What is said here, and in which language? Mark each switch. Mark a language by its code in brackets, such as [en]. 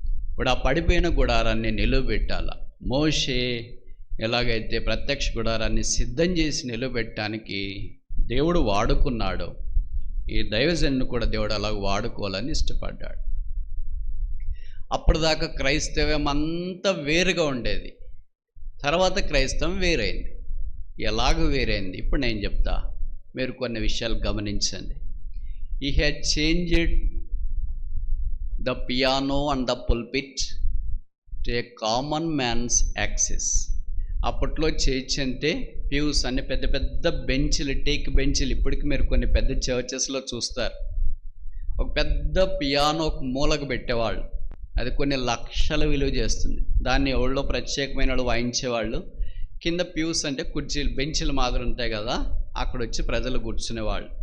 [te] ఇప్పుడు ఆ పడిపోయిన గుడారాన్ని నిలువబెట్టాల. మోషే ఎలాగైతే ప్రత్యక్ష గుడారాన్ని సిద్ధం చేసి నిలబెట్టడానికి దేవుడు వాడుకున్నాడో, ఈ దైవజనుని కూడా దేవుడు అలాగ వాడుకోవాలని ఇష్టపడ్డాడు. అప్పటిదాకా క్రైస్తవం అంతా వేరుగా ఉండేది, తర్వాత క్రైస్తవం వేరైంది. ఎలాగ వేరైంది ఇప్పుడు నేను చెప్తా, మీరు కొన్ని విషయాలు గమనించండి. [en] He had changed the piano and the pulpit to a common man's access. [te] అప్పట్లో చర్చ్ అంటే ప్యూస్ అనే పెద్ద పెద్ద బెంచ్లు, టేక్ బెంచ్లు. ఇప్పటికి మీరు కొన్ని పెద్ద చర్చెస్లో చూస్తారు. ఒక పెద్ద పియానో ఒక మూలకు పెట్టేవాళ్ళు, అది కొన్ని లక్షల విలువ చేస్తుంది. దాన్ని ఎవరిలో ప్రత్యేకమైన వాళ్ళు వాయించేవాళ్ళు. కింద ప్యూస్ అంటే కుర్చీలు, బెంచ్లు మాదిరి ఉంటాయి కదా, అక్కడ వచ్చి ప్రజలు కూర్చునేవాళ్ళు.